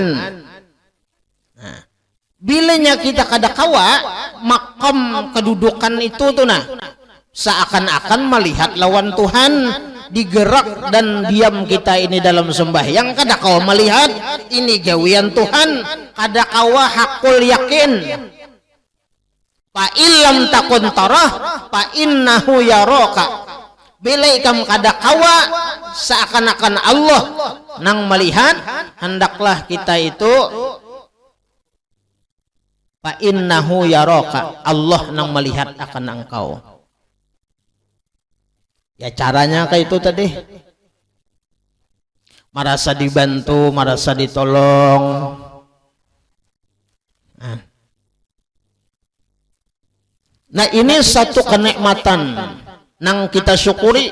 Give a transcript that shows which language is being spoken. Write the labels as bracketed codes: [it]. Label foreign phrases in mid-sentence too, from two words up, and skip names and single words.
[bjn] Nah, bilanya kita kada kawa makam kedudukan itu tuh nah, seakan-akan melihat lawan Tuhan. Digerak dan diam kita ini dalam sembahyang kada kau melihat ini gawian Tuhan, kada kawa hakul yakin. [ar] فإن لم تكن تراه فإنه يراك. [bjn] Bila ikam kada kawa seakan-akan Allah nang melihat, hendaklah kita itu [ar] فإنه يراك, [bjn] Allah nang melihat akan engkau. Ya caranya kayak itu tadi. Merasa dibantu, merasa ditolong. Nah ini satu kenikmatan nang kita syukuri.